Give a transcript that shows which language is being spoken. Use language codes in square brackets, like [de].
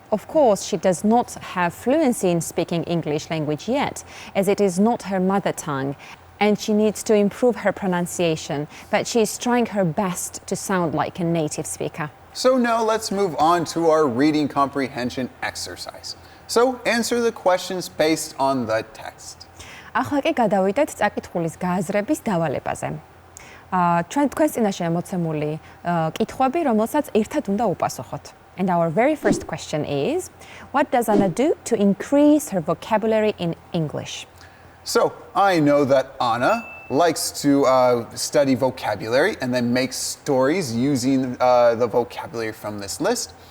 [en] Of course, she does not have fluency in speaking English language yet, as it is not her mother tongue, and she needs to improve her pronunciation, but she is trying her best to sound like a native speaker. So now let's move on to our reading comprehension exercise. So answer the questions based on the text. [ka] ახლა კი გადავიდეთ წაკითხulis გააზრების დავალებაზე. ჩვენ თქვენს წინაშე მოცემული კითხვები, რომელსაც ერთად უნდა უპასუხოთ. [en] And our very first question is, what does Anna do to increase her vocabulary in English? So I know that Anna likes to study vocabulary and then make stories using the vocabulary from this list.